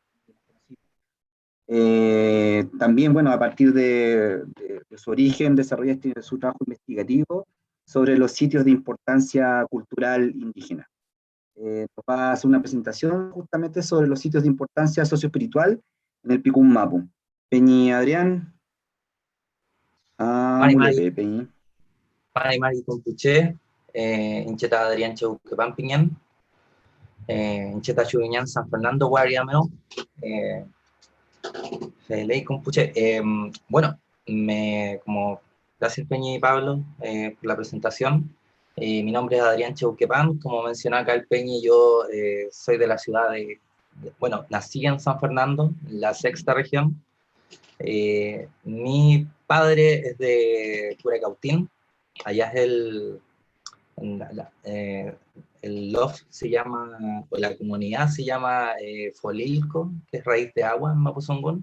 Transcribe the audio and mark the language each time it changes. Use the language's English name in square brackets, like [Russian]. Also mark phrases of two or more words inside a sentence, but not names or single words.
[Spanish] También, bueno, a partir de su origen, desarrolla su trabajo investigativo sobre los sitios de importancia cultural indígena. Nos va a hacer una presentación justamente sobre los sitios de importancia socioespiritual en el Picún Mapu. Peñi Adrián. Peñi. [Mapuche] Mari Compuche, Incheta Adrián Chauquepan Piñán, Incheta Chuguiñán San Fernando, Guariameo, Ley Compuche. [Spanish] Bueno, como gracias Peña y Pablo por la presentación. Mi nombre es Adrián Chauquepan, como mencionó acá el Peña, yo soy de la ciudad bueno, nací en San Fernando, la sexta región. Mi padre es de Curacautín, allá es El loft se llama, o la comunidad se llama Folilco, que es raíz de agua en Mapuzungún.